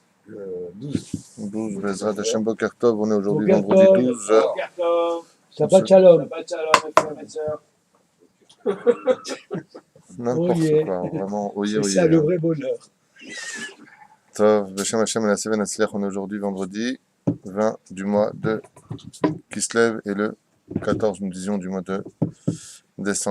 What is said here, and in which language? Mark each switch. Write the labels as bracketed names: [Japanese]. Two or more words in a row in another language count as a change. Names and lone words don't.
[French] 12. 12, [Hebrew] בעזרת השם בוקר טוב, [French] on est aujourd'hui [Hebrew] Boker [French] vendredi [Hebrew] Tov. [French] 12. [Hebrew] שבת שלום. שבת שלום, [French] mes frères et sœurs. N'importe Oyez. quoi, vraiment, oyez, C'est oyez. ça le vrai bonheur. [Hebrew] טוב בשם השם נעשה ונצליח, [French] on est aujourd'hui vendredi 20 du mois de Kislev et le 14, nous disions, du mois de décembre.